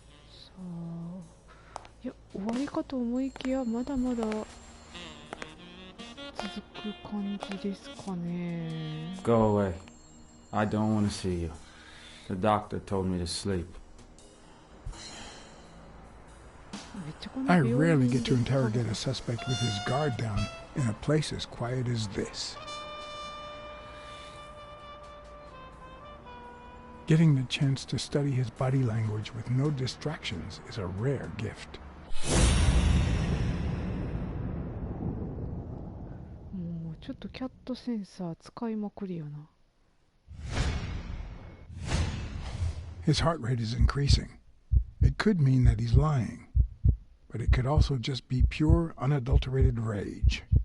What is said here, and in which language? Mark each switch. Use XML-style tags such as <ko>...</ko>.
<ja>So, いや、終わりかと思いきやまだまだ続く感じですかね。</ja> <en>Go away. I don't want to see you. The doctor told me to sleep. I rarely get to interrogate a suspect with his guard down in a place as quiet as this. Getting the chance to study his body language with no distractions is a rare gift.</en> <ja>もうちょっとキャットセンサー使いまくりよな。</ja> <en>His heart rate is increasing. It could mean that he's lying, but it could also just be pure, unadulterated rage.</en>